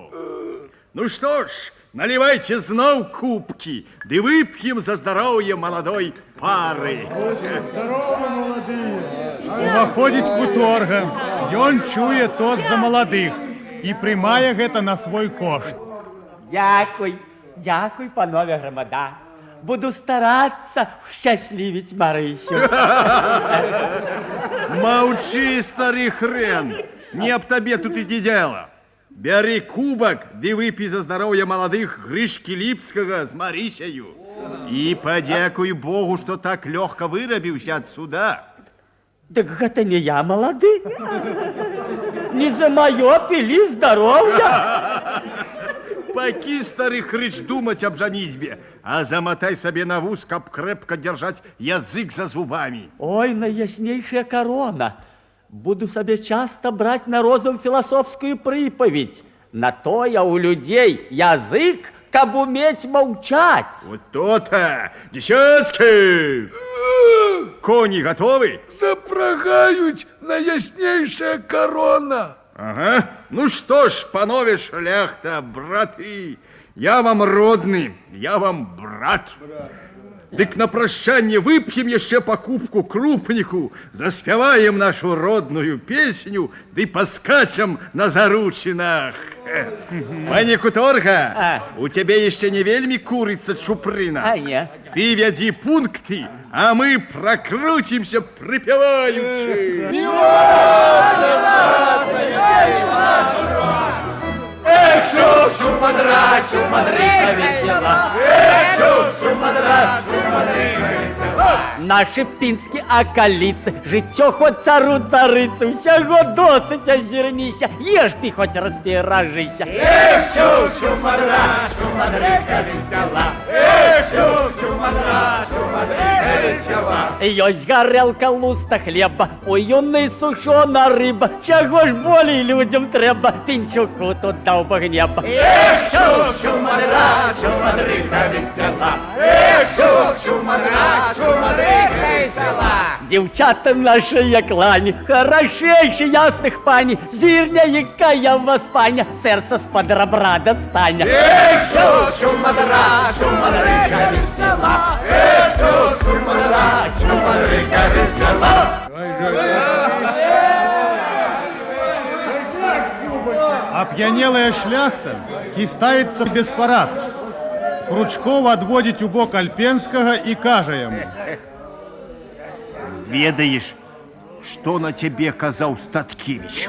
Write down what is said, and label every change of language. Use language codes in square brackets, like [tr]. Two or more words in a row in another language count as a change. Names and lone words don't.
[ru] Ну что ж, наливайте знов кубки, да выпьем за здоровье молодой пары. [be] Уваходзіць куторга, ён чуе тост за маладых і прымае гэта на свой кошт. [uk] Дякуй, дякуй, панове громада. [ru] Буду стараться щасливить Марисю. Молчи, старый хрен, не об тебе тут иди дело. [be] Бяры кубак, ды выпі за здароўе маладых Грышкі Ліпскага з Марысяю. І падзякуй Богу, што так лёгка вырабіўся ад суда. Так гэта не я малады. Не за маё пілі здароўя. Пакі, стары хрыч, думаць аб жаніцьбе, а заматай сабе на вуз, каб крэпка дзяржаць язык за зубамі. Ой, найяснейшая корона. Буду сабе часто браць на розум філасофскую прыпаведь. На тое у людзей язык, каб умець маўчаць. [ru] Вот то-то! Десятки! Кони готовы? [be] Запрагаюць найяснейшая корона. Ага. [ru] Ну что ж, [be] панове шляхта, браты, я вам родны, я вам брат. Дык на прощанне вып'ем яшчэ па кубку крупніку, заспяваем нашу родную песню, ды паскачам на заручинах. Пані Куторга, у тебе яшчэ не вельмі курыцца чупрына. А не. Ты вядзі пункты, а мы [ru] прокрутимся припеваючи. [be] Эх, шу-шу-мадра, шу-мадрыга весела. Эх, шу-шу-мадра, шу-мадрыга весела. Наши пінскі акаліцы, жыццё хоць цару царыцы, усяго досыць азірніся, еш ты хоць распіражыся. Эх, шу-шу-мадра, шу-мадрыга весела. Эх, шу-шу-мадра, шу-мадрыга весела. Ёсць гарэлка луста хлеба, у юнай сушона рыба, чаго ж болей людзям трэба, пінчуку тут даў Бог неба. Эх, шу-шу-мадра, шу-мадрыга весела. Эх, шу-шу-мадра, шу-мадрыга весела. Дзяўчаты нашыя клані, харашэйшы ясных пані, зірня, якая вас паня, сэрца з-пад рабра дастане. Эх, шу-шу-мадра, шу-мадрыга весела. Эх, шу-шу-мадра, шу-мадрыга весела. Опьянелая шляхта хістаецца без парад. Кручков адводзіць у бок Альпенскага і кажа яму: Ведаеш, што на цябе казаў Статкевич?